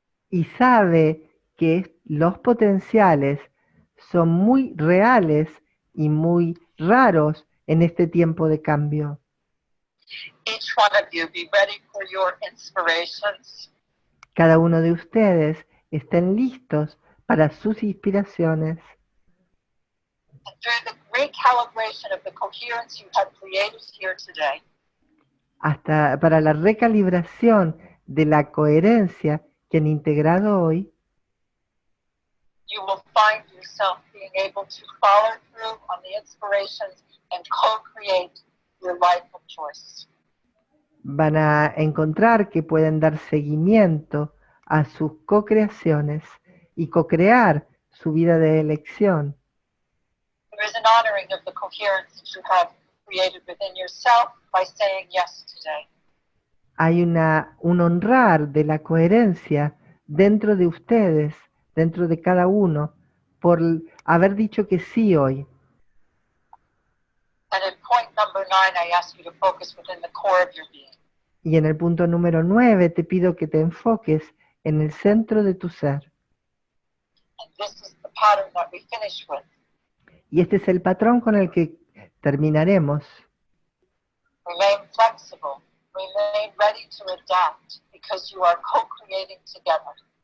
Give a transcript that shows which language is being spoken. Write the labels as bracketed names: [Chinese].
[Spanish] Y sabe que los potenciales son muy reales y muy raros en este tiempo de cambio. [English] Each one of you be ready for your inspirations. [Spanish] Cada uno de ustedes estén listos para sus inspiraciones. [English] And through the recalibration of the coherence you have created here today, [Spanish] Hasta para la recalibración de la coherencia que han integrado hoy, [English] you will find yourself being able to follow through on the inspirations and co-create your life of choice. [Spanish] van a encontrar que pueden dar seguimiento a sus co-creaciones y co-crear su vida de elección. [English] There is an honoring of the coherence that you have created within yourself by saying yes today. [Spanish] Hay un honrar de la coherencia dentro de ustedes, dentro de cada uno, por haber dicho que sí hoy. [English] And in point number 9, I ask you to focus within the core of your being. [Spanish] Y en el punto número 9 te pido que te enfoques en el centro de tu ser. [English] And this is the pattern that we finish with. [Spanish] Y este es el patrón con el que terminaremos. [English] Remain flexible. Remain ready to adapt because you are co-creating together.